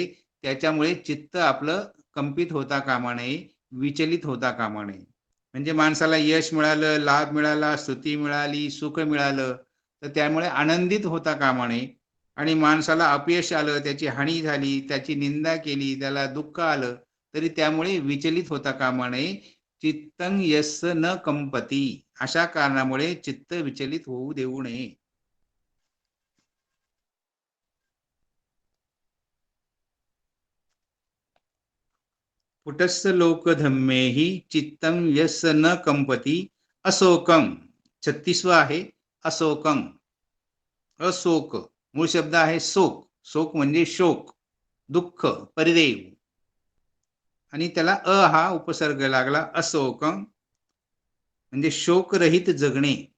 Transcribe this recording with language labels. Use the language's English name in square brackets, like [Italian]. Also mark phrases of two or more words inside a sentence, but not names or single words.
[Marathi] त्याच्यामुळे चित्त आपलं कंपित होता कामा नये, विचलित होता कामा नये. म्हणजे माणसाला यश मिळालं, लाभ मिळाला, स्तुती मिळाली, सुख मिळालं, तर त्यामुळे आनंदित होता कामा नये. आणि माणसाला अपयश आलं, त्याची हानी झाली, त्याची निंदा केली, त्याला दुःख आलं, तरी त्यामुळे विचलित होता कामा नये. [Pali] चित्तं यस्य न कंपती. [Marathi] अशा कारणामुळे चित्त विचलित होऊ देऊ नये. [Pali] कुटस्स लोकधम्मेहि चित्तं यस्य न कंपती अशोकं. [Marathi] 36वा आहे अशोकं. अशोक मूळ शब्द आहे शोक. शोक म्हणजे शोक, दुःख, परिदेव. आणि त्याला हा उपसर्ग लागला. अशोकं म्हणजे शोकरहित जगणे.